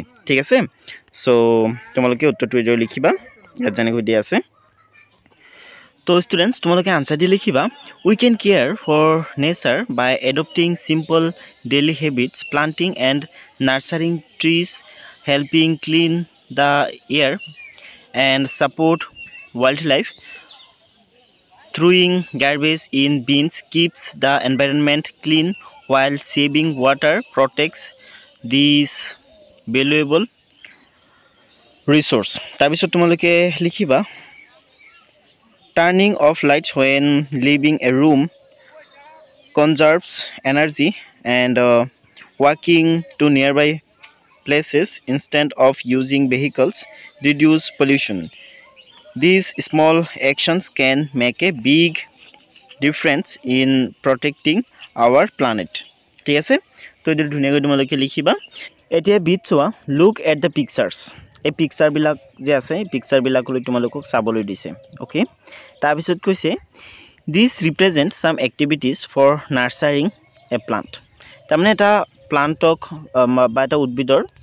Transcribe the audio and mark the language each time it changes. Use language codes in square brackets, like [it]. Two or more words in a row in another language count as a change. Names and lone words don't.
[as] ঠিক আছে, চ' তোমালোকে উত্তৰটো এইদৰে লিখিবা, ইয়াত যেনেকৈ দিয়া আছে। [en] তো ষ্টুডেণ্টছ, [as] তোমালোকে আনচাৰ দি লিখিবা [en] we can care for nature by adopting simple daily habits, planting and nurturing trees, helping clean the air, and support wildlife. Throwing garbage in bins keeps the environment clean while saving water, protects this valuable resource. [as] তাৰপিছত তোমালোকে লিখিবা [en] turning off lights when leaving a room conserves energy, and walking to nearby places instead of using vehicles reduce pollution. These small actions can make a big difference in protecting our planet. [as] ঠিক আছে তো এইটো ধুনীয়াকৈ তোমালোকে লিখিবা এতিয়া বিট চোৱা [en] look at the pictures [as] এই পিকচাৰবিলাক যে আছে এই পিকচাৰবিলাকলৈ তোমালোকক চাবলৈ দিছে অ'কে তাৰপিছত কৈছে [en] this represent some activities for nurturing a plant [as] তাৰমানে এটা প্লাণ্টক বা এটা উদ্ভিদৰ